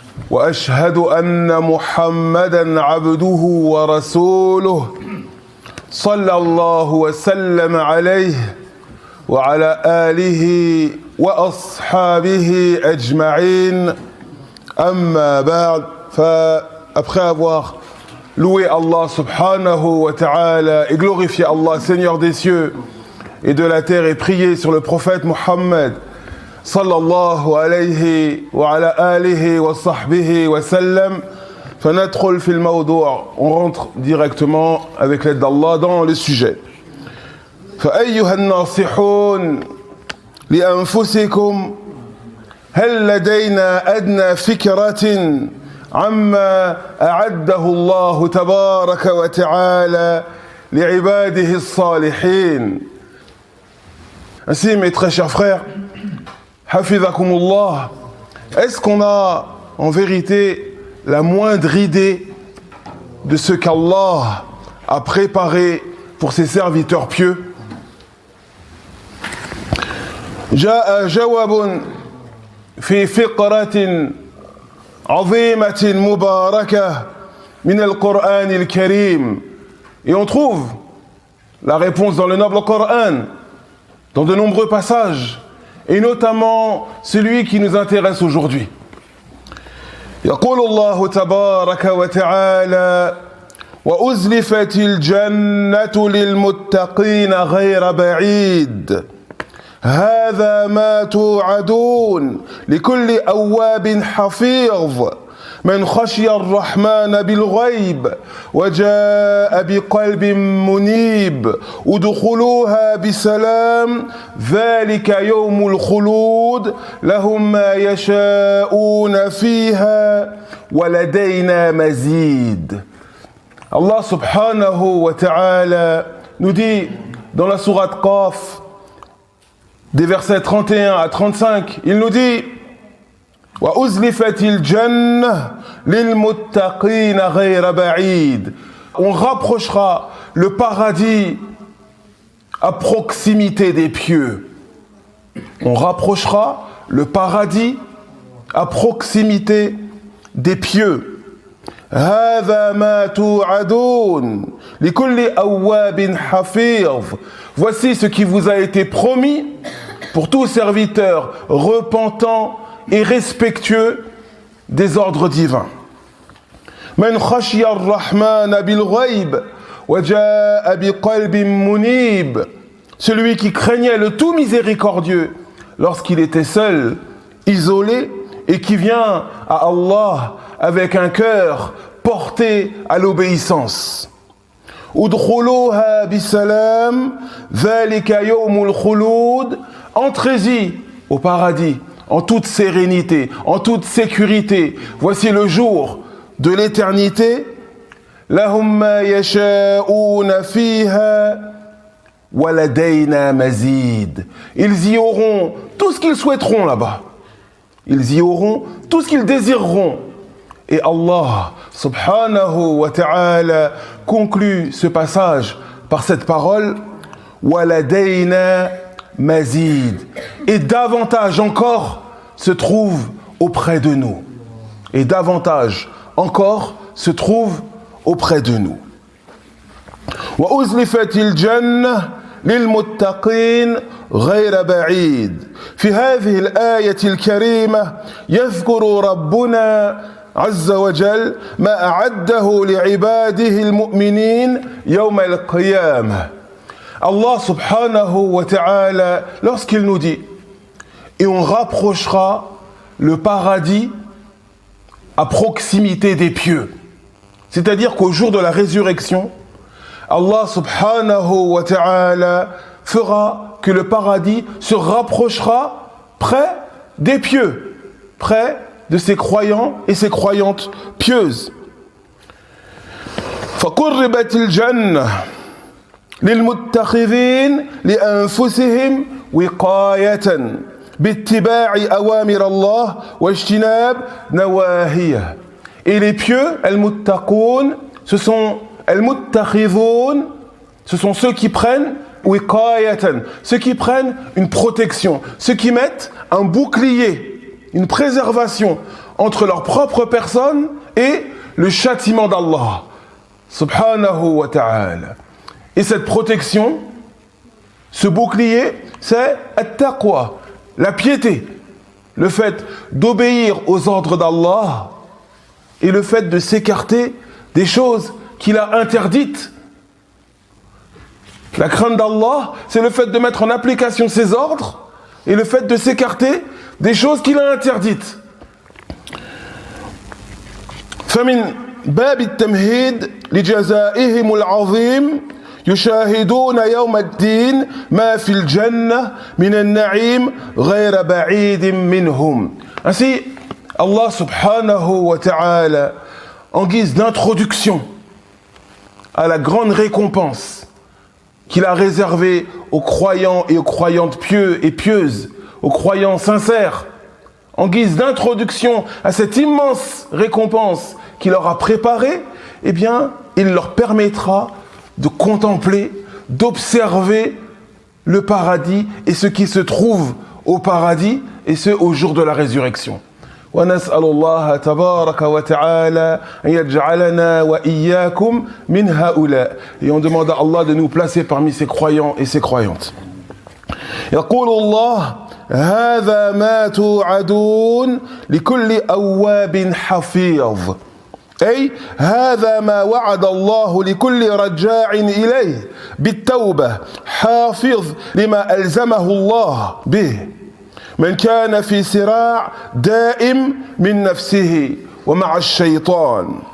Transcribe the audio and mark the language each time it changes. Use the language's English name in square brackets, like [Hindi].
[Arabic] وأشهد أن محمدًا عبده ورسوله صلى الله وسلم عليه وعلى آله وأصحابه أجمعين أما بعد. [French] Après avoir loué Allah subhanahu wa ta'ala et glorifié Allah, Seigneur des cieux et de la terre, et prié sur le prophète Muhammad [Arabic] sallallahu alayhi wa ala alihi wa sahbihi wa sallam, فندخل في الموضوع, [French] on rentre directement avec l'aide d'Allah dans le sujet. [Arabic] فأيها الناصحون لأنفسكم هل لدينا أدنى فكرة عما أعده الله تبارك وتعالى لعباده الصالحين. [French] Ainsi, mes très chers frères, Hafizakumullah, est-ce qu'on a en vérité la moindre idée de ce qu'Allah a préparé pour ses serviteurs pieux? [Arabic] جاء جواب في فقرة عظيمة مباركة من القرآن الكريم. [French] Et on trouve la réponse dans le noble Coran, dans de nombreux passages, et notamment celui qui nous intéresse aujourd'hui. [Arabic] يقول الله تبارك وتعالى وأزلفت الجنة للمتقين غير بعيد هذا ما توعدون لكل أواب حفيظ من خشي الرحمن بالغيب وجاء بقلب منيب ادخلوها بسلام ذلك يوم الخلود لهم ما يشاءون فيها ولدينا مزيد. [French] Allah subhanahu wa ta'ala nous dit dans la sourate Qaf, des versets 31 à 35, il nous dit [Arabic] وَأُزْلِفَتِ الْجَنَّةِ لِلْمُتَّقِينَ غَيْرَ بَعِيدٍ. [French] On rapprochera le paradis à proximité des pieux. On rapprochera le paradis à proximité des pieux. [Arabic] هَذَا مَا تُوعَدُونَ لِكُلِّ أَوَّابٍ حَفِيظٍ. [French] Voici ce qui vous a été promis pour tout serviteur repentant et respectueux des ordres divins. [Arabic] من خشي الرحمن بالغيب وجاء بقلب منيب. [French] Celui qui craignait le tout miséricordieux lorsqu'il était seul, isolé, et qui vient à Allah avec un cœur porté à l'obéissance. [Arabic] udkhuluha bisalam dhalika yawmul khulud. [French] Entrez-y au paradis en toute sérénité, en toute sécurité. Voici le jour de l'éternité. [Arabic] Lahum ma yasha'una fiha wa ladayna mazid. [French] Ils y auront tout ce qu'ils souhaiteront là-bas. Ils y auront tout ce qu'ils désireront. Et Allah subhanahu wa ta'ala conclut ce passage par cette parole [Arabic] wa ladayna mazid. [French] Et davantage encore se trouve auprès de nous. Et davantage encore se trouve auprès de nous. [Arabic] وأزلفت الجنة للمتقين غير بعيد. في هذه الآية الكريمة يذكر ربنا عز وجل ما أعده لعباده المؤمنين يوم القيامة. [French] Allah subhanahu wa ta'ala, lorsqu'il nous dit et on rapprochera le paradis à proximité des pieux, c'est-à-dire qu'au jour de la résurrection, Allah subhanahu wa ta'ala fera que le paradis se rapprochera près des pieux, près de ses croyants et ses croyantes pieuses. [Arabic] فقربت الجنة للمتخذين لأنفسهم وقاية باتباع أوامر الله واجتناب نواهيه. [French] Et les pieux, al-muttaqoun, ce sont al-muttakhidhoun, ce sont ceux qui prennent wiqayatan, ceux qui prennent une protection, ceux qui mettent un bouclier, une préservation entre leur propre personne et le châtiment d'Allah subhanahu wa ta'ala. Et cette protection, ce bouclier, c'est at-taqwa, la piété, le fait d'obéir aux ordres d'Allah et le fait de s'écarter des choses qu'il a interdites. La crainte d'Allah, c'est le fait de mettre en application ses ordres et le fait de s'écarter des choses qu'il a interdites. [Arabic] فمن باب التمهيد لجزائهم العظيم يشاهدون يوم الدين ما في الجنة من النعيم غير بعيد منهم. [French] Ainsi, Allah subhanahu wa ta'ala, en guise d'introduction à la grande récompense qu'il a réservée aux croyants et aux croyantes pieux et pieuses, aux croyants sincères, en guise d'introduction à cette immense récompense qu'il leur a préparée, eh bien, il leur permettra de contempler, d'observer le paradis et ce qui se trouve au paradis, et ce au jour de la résurrection. [Arabic] ونسأل الله تبارك وتعالى أن يجعلنا وإياكم من هؤلاء. [French] Et on demande à Allah de nous placer parmi ces croyants et ces croyantes. [Arabic] يقول الله هذا ما توعدون لكل أواب حفيظ. أي هذا ما وعد الله لكل رجاع إليه بالتوبة حافظ لما ألزمه الله به من كان في صراع دائم من نفسه ومع الشيطان.